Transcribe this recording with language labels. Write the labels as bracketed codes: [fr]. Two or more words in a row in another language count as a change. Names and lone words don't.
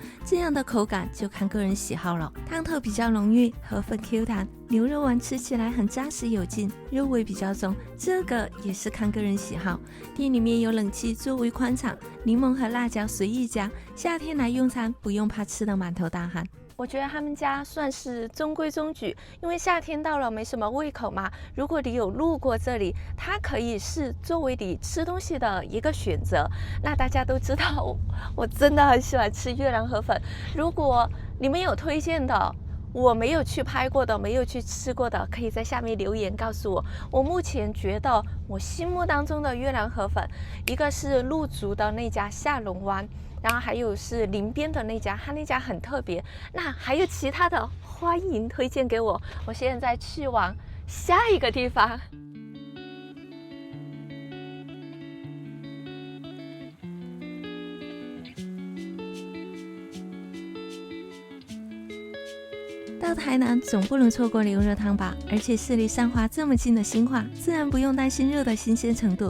[zh] 這樣的口感就看個人喜好了。湯頭比較濃郁，河粉 Q 彈，牛肉丸吃起來很扎實有勁，肉味比較重，這個也是看個人喜好。店裡面有冷氣，座位寬敞，檸檬和辣椒隨意加，夏天來用餐不用怕吃得滿頭大汗。我覺得他們家算是中規中矩，因為夏天到了沒什麼胃口嘛。如果你有路過這裡，它可以是作為你吃東西的一個選擇。那大家都知道，我真的很喜歡吃越南河粉。如果你們有推薦的，我沒有去拍過的，沒有去吃過的，可以在下面留言告訴我。我目前覺得我心目當中的越南河粉，一個是鹿竹的那家下龍灣，然後還有是林邊的那家，他那家很特別。那還有其他的，歡迎推薦給我。我現在去往下一個地方。到台南總不能錯過牛肉湯吧，而且是離善化這麼近的新化，自然不用擔心肉的新鮮程度。